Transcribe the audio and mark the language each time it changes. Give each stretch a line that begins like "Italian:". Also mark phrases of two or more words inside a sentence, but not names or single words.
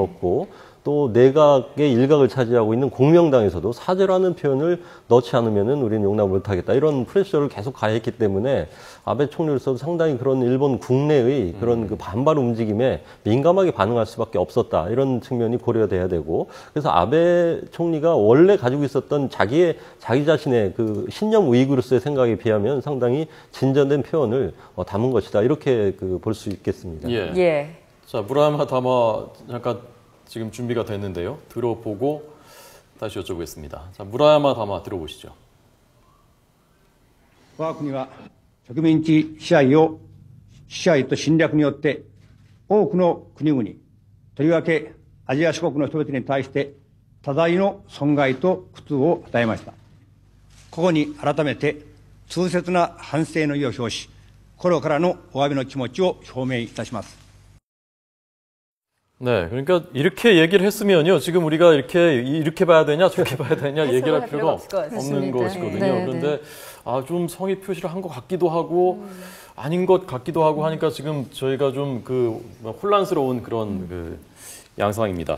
Korean: 뒀고 또 내각의 일각을 차지하고 있는 공명당에서도 사죄라는 표현을 넣지 않으면은 우리는 용납 못하겠다 이런 프레셔를 계속 가했기 때문에 아베 총리로서도 상당히 그런 일본 국내의 그런 그 반발 움직임에 민감하게 반응할 수밖에 없었다 이런 측면이 고려돼야 되고 그래서 아베 총리가 원래 가지고 있었던 자기 자신의 그 신념 우익으로서의 생각에 비하면 상당히 진전된 표현을 담은 것이다 이렇게 볼 수 있겠습니다. 예. 예. 자, 무라야마 담화 잠깐 지금 준비가 됐는데요. 들어보고 다시 여쭤보겠습니다. 자, 무라야마 담화 들어보시죠.
Japanese: 我が国は植民地支配と侵略によって多くの国々、とりわけアジア諸国の人々に対して多大の損害と苦痛を与えました。ここに改めて痛切な反省の意を表し、心からのお詫びの気持ちを表明いたします。
Korean: 네, 그러니까 이렇게 얘기를 했으면요. 지금 우리가 이렇게 봐야 되냐, 저렇게 봐야 되냐 얘기를 할 필요가 없는 것이거든요. 네, 그런데 좀 성의 표시를 한 것 같기도 하고 아닌 것 같기도 하고 하니까 지금 저희가 좀 혼란스러운 그런 양상입니다.